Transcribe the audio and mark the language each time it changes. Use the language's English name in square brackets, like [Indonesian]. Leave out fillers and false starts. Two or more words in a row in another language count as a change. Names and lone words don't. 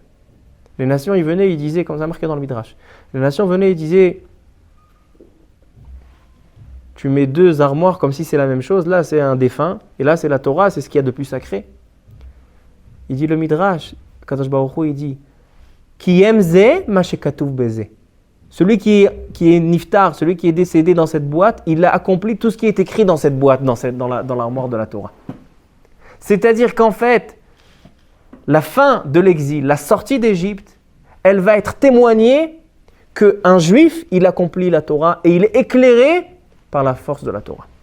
[French] Les nations, ils venaient, ils disaient, comme ça marqué dans le Midrash, les nations venaient, ils disaient, tu mets 2 armoires comme si c'est la même chose, là c'est un défunt, et là c'est la Torah, c'est ce qu'il y a de plus sacré. Il dit le Midrash, [Hebrew] קדוש ברוך הוא, [French] il dit, [Hebrew] קיים זה מה שכתוב בזה. [French] Celui qui est niftar, celui qui est décédé dans cette boîte, il a accompli tout ce qui est écrit dans cette boîte, dans l'armoire de la Torah. C'est-à-dire qu'en fait, la fin de l'exil, la sortie d'Égypte, elle va être témoignée qu'un juif, il accomplit la Torah et il est éclairé par la force de la Torah.